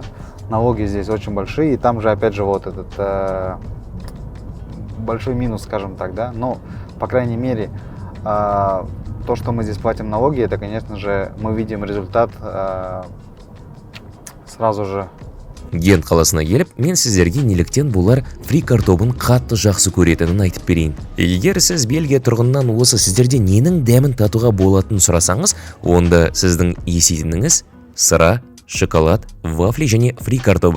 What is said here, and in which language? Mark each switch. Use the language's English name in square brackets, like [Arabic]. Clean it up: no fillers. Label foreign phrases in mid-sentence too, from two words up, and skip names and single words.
[Russian] Налоги здесь очень большие, и там же опять же вот этот большой минус, скажем так, да. Но, по крайней мере, то, что мы здесь платим налоги, это, конечно же, мы видим результат сразу же. [Kazakh] Гент қаласына келіп, мен сіздерге неліктен болар фрикар тобын қатты жақсы көретінін айтып берейін. Егер сіз Бельгия тұрғынынан осы сіздерде ненің дәмін татуға болатынын сұрасаңыз, онда сіздің есетініңіз сыра, шоколад, вафли және фрикар тобы.